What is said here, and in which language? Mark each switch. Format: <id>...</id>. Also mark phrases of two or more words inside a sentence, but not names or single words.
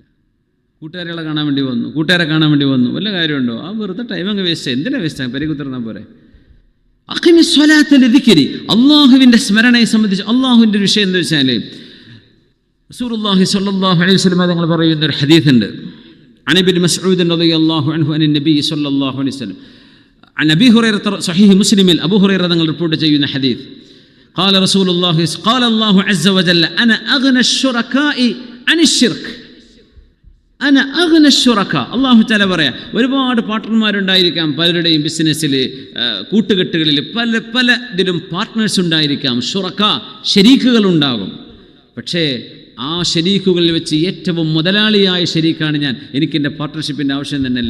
<ml>കൂട്ടുകാരികളെ കാണാൻ വേണ്ടി വന്നു, കൂട്ടുകാരെ കാണാൻ വേണ്ടി വന്നു, വല്ല കാര്യമുണ്ടോ? ആ വെറുതെ ടൈം അങ്ങ് വേസ്റ്റ്. എന്തിനാ വേസ്റ്റ്? പരികുത്തിർന്നാൽ പോരെ.</ml> <ar>أقم الصلاة لذكري,</ar> <ml>അള്ളാഹുവിൻ്റെ സ്മരണയെ സംബന്ധിച്ച് അള്ളാഹുവിൻ്റെ വിഷയം എന്ന് വെച്ചാൽ</ml> <ar>رسول الله صلى الله عليه وسلم</ar> <ml>തങ്ങൾ പറയുന്ന ഒരു ഹദീസ് ഉണ്ട്.</ml> <ar>عن ابن مسعود رضي الله عنه عن النبي صلى الله عليه وسلم عن أبي هريرة صحيح مسلم أبو هريرة</ar> <ml>തങ്ങൾ റിപ്പോർട്ട് ചെയ്യുന്ന ഹദീസ്</ml> <ar>قال رسول الله قال الله عز وجل أنا أغنى الشركاء عن الشرك أنا أغنى الشركاء. الله تعالى</ar> <ml>പറയാ, ഒരുപാട് പാർട്ട്ണർമാരുണ്ടായിരിക്കാം പലരുടെയും ബിസിനസ്സിൽ, കൂട്ടുകെട്ടുകളിൽ, പല ഇതിലും പാർട്ട്നേഴ്സ് ഉണ്ടായിരിക്കാം, ഷുറക്കാ ശരീക്കുകൾ ഉണ്ടാകും. പക്ഷേ ആ ശരീക്കുകളിൽ വെച്ച് ഏറ്റവും മുതലാളിയായ ശരീക്കാണ് ഞാൻ, എനിക്കെൻ്റെ പാർട്ട്ണർഷിപ്പിൻ്റെ ആവശ്യം തന്നെയല്ല.</ml>